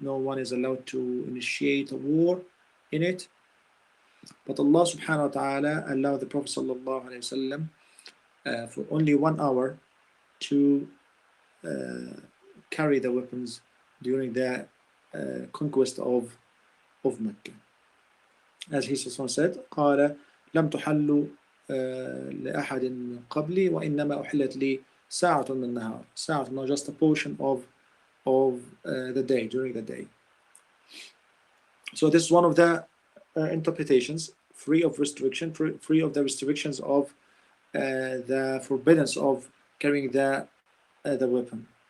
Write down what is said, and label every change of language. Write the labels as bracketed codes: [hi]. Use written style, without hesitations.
[en] No one is allowed to initiate a war in it. But Allah subhanahu wa ta'ala allowed the Prophet sallallahu alayhi wasallam for only 1 hour to carry the weapons during the conquest of Mecca. as he said, [ar] قال لم تحل لأحد من قبلي وإنما أحلت لي ساعة من النهار. [en] ساعة, not just a portion of the day, during the day. So this is one of the interpretations, free of restriction, free of the restrictions of the forbiddance of carrying the weapon.